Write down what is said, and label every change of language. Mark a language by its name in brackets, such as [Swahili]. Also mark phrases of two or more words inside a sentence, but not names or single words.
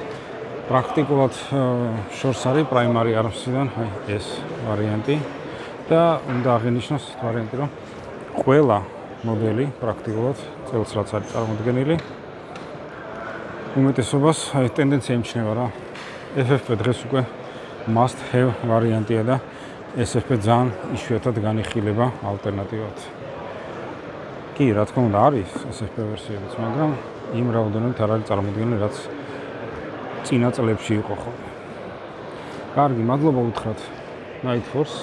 [Georgian] პრაქტიკულად შორს არის პრაიმარი arms-დან, აი ეს ვარიანტი. და უნდა აღინიშნოს ვარიანტი, რომ ყველა მოდელი პრაქტიკულად წელს რაც არის წარმოდგენილი, უმეტესობას აი ტენდენცია იმჩნევა რა. FFP დღეს უკვე [English] must have [Georgian] ვარიანტია და SFP ძალიან იშვიათად განიხილება ალტერნატივად. კი, რა თქმა უნდა არის SFP ვერსიებიც, მაგრამ იმ რაოდენობით არ არის წარმოდგენილი, რაც წინა წლებში იყო ხოლმე. კარგი, მადლობა უთხრათ Night Force.